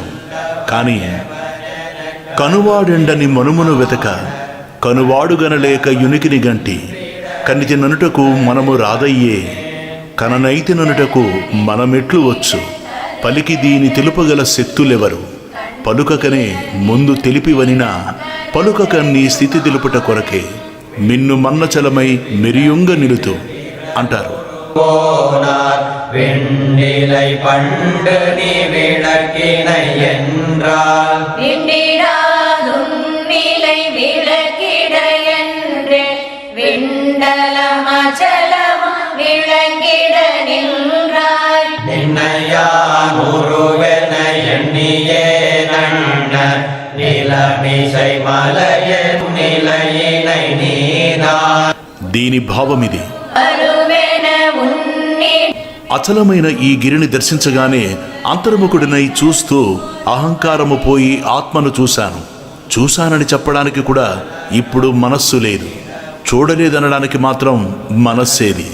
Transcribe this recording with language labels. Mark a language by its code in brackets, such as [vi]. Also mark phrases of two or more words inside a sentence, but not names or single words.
[te] కానీ కనువాడెండని మనుమును వెతక కనువాడుగనలేక యునికిని గంటి కనితి ననుటకు మనము రాదయ్యే కననైతి ననుటకు మనమెట్లు వచ్చు పలికి దీని తెలుపగల శక్తులెవరు పలుకకనే ముందు తెలిపివనినా పలుకక నీ స్థితి తెలుపుట కొరకే మిన్ను మన్నచలమై మెరియుంగ నిలుతు అంటారు. [ta] வெண்ணிலை பண்டு நீ விளக்கினை என்றால் விண்டிடாதுன்னிலை விளக்கிட என்று விண்டலமச்சலம் விளங்கிட நின்றாய் நின்னையான் உருவென எண்ணியே நண்ண நிலமிசை மலைய நிலையினை நீதான். [te] దీని భావమిది. అరువెన ఉన్ని అచలమైన ఈ గిరిని దర్శించగానే అంతర్ముఖుడినై చూస్తూ అహంకారము పోయి ఆత్మను చూశానని చెప్పడానికి కూడా ఇప్పుడు మనస్సు లేదు. చూడలేదనడానికి మాత్రం మనస్సేది.